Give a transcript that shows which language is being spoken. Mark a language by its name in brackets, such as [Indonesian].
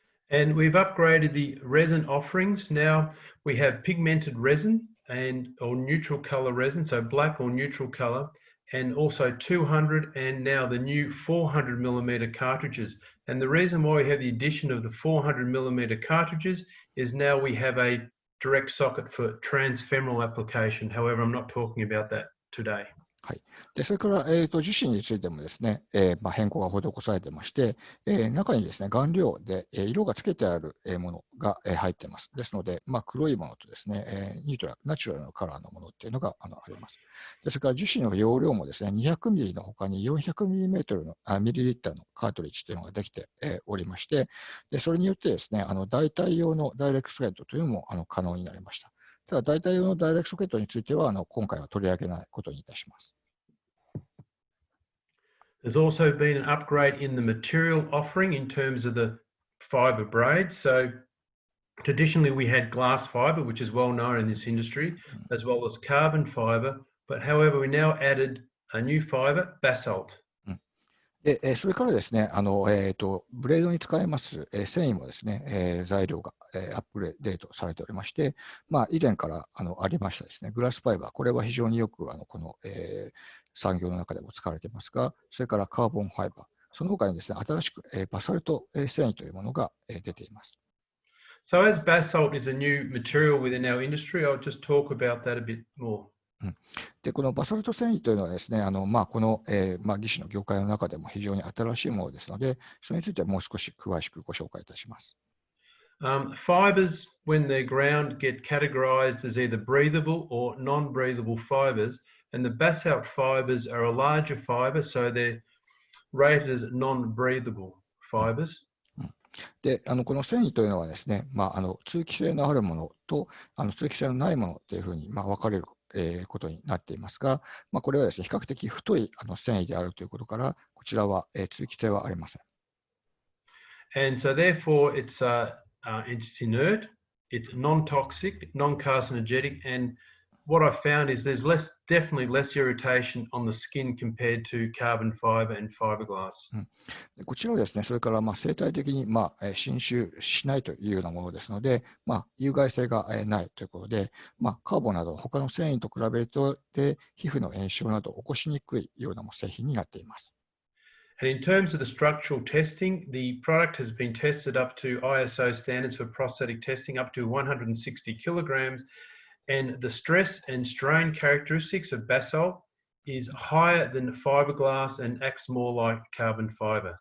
[English] And we've upgraded the resin offerings. Now we have pigmented resin or neutral color resin, so black or neutral color, and also 200 and now the new 400 millimeter cartridges. And the reason why we have the addition of the 400 millimeter cartridges is now we have a direct socket for transfemoral application. However, I'm not talking about that today. [Japanese] はい、でそれから、樹脂についてもですね、変更が施されていまして、中にですね、顔料で、色がつけてあるものが入っています。ですので、黒いものとですね、ナチュラルなカラーのものっていうのがあります。でそれから樹脂の容量もですね、200ミリの他に400ミリリッターのカートリッジというのができておりまして、でそれによってですね、代替用のダイレクトソケットというのも可能になりました。ただ、代替用のダイレクトソケットについては、今回は取り上げないことにいたします。 [English] There's also been an upgrade in the material offering in terms of the fiber braid. So traditionally we had glass fiber, which is well known in this industry, as well as carbon fiber. But however, we now added a new fiber, basalt. [Japanese] でそれからですね、ブレードに使えます繊維もですね、材料がアップデートされておりまして、以前からありましたですね、グラスファイバー、これは非常によくこの産業の中でも使われていますが、それからカーボンファイバー、その他にですね、新しくバサルト繊維というものが出ています。 [English] So as basalt is a new material within our industry, I'll just talk about that a bit more. [Japanese] でこのバサルト繊維というのはですね、この、義肢の業界の中でも非常に新しいものですので、それについてもう少し詳しくご紹介いたします。 [English] Fibers, when they're ground, get categorized as either breathable or non-breathable fibers, and the basalt fibers are a larger fiber, so they're rated as non-breathable fibers. [Japanese] でこの繊維というのはですね、通気性のあるものと通気性のないものというふうに分かれることになっていますが、これはですね、比較的太い繊維であるということから、こちらは通気性はありません。 [English] And so therefore it's inert, it's non-toxic, non-carcinogenic, and what I found is there's definitely less irritation on the skin compared to carbon fiber and fiberglass. [Japanese] こちらはですね、それから生態的に侵襲しないというようなものですので、有害性がないということで、カーボンなど他の繊維と比べると皮膚の炎症などを起こしにくいような製品になっています。 [English] And in terms of the structural testing, the product has been tested up to ISO standards for prosthetic testing up to 160 kilograms. And the stress and strain characteristics of basalt is higher than fiberglass and acts more like carbon fiber.